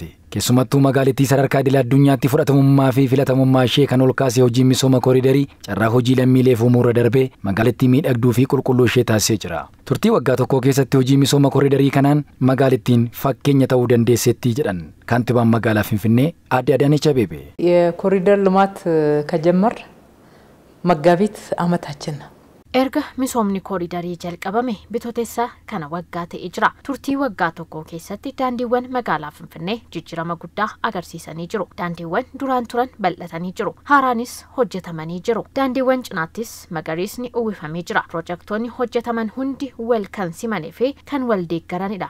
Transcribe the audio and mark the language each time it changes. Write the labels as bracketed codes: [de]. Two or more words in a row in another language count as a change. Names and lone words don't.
[om] Keessumattuu magaalattii sadarkaa idil addunyaatti fudhatamummaa fi filatamummaa ishee kan ol kaasee hojii misooma kooriidarii carraa hojii lammiileef uumuurra darbee magaalattii miidhagduu fi qulqulluu ishee taasisee jira. Turtii waggaa tokkoo keessatti hojii misooma kooriidarii kanaan magaalattiin fakkeenya ta'uu dandeesseetti jedhan kantiibaan magaalaa Finfinnee Aadde Adaanech Abeebee. [am] የኮሪደር ልማት ከጀመር መጋቢት ዓመታችን ነው። [om] Erga misoomni kooriidarii jalqabame bitootessa kana waggaa ta'ee jira. Turtii waggaa tokko keessatti daandiiwwan magaalaa Finfinnee jijjiirama guddaa agarsiisanii jiru. Daandiiwwan duraan turan bal'atanii jiru. Haaraanis hojjetamanii jiru. Daandiiwwan cinaattis magariisni uwwifamee jira. Piroojektonni hojjetaman hundi wal kan simanii fi kan wal deeggaranidha.